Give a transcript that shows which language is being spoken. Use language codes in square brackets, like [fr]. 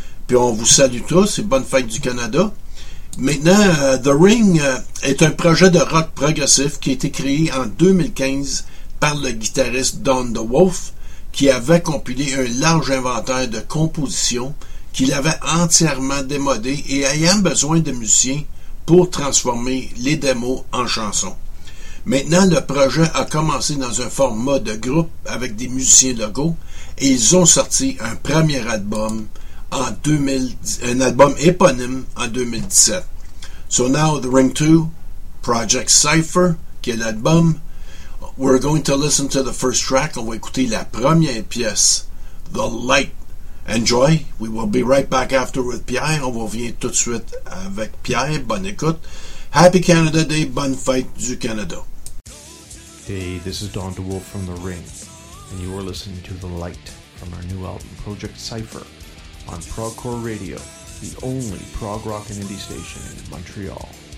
[fr] Puis on vous salue tous, et bonne fête du Canada. Maintenant, The Ring est un projet de rock progressif qui a été créé en 2015 par le guitariste Don DeWolf, qui avait compilé un large inventaire de compositions qu'il avait entièrement démodé et ayant besoin de musiciens pour transformer les démos en chansons. Maintenant, le projet a commencé dans un format de groupe avec des musiciens locaux et ils ont sorti un premier album un album éponyme en 2017. [en] So now The Ring 2, Project Cypher, [fr] qui est l'album. [en] We're going to listen to the first track. [fr] On va écouter la première pièce, [en] The Light. Enjoy. We will be right back after with Pierre. [fr] On va venir tout de suite avec Pierre. Bonne écoute. [en] Happy Canada Day. [fr] Bonne fête du Canada. [en] Hey, this is Don DeWolf from The Ring, and you are listening to The Light from our new album, Project Cypher, on Progcore Radio, the only prog rock and indie station in Montreal.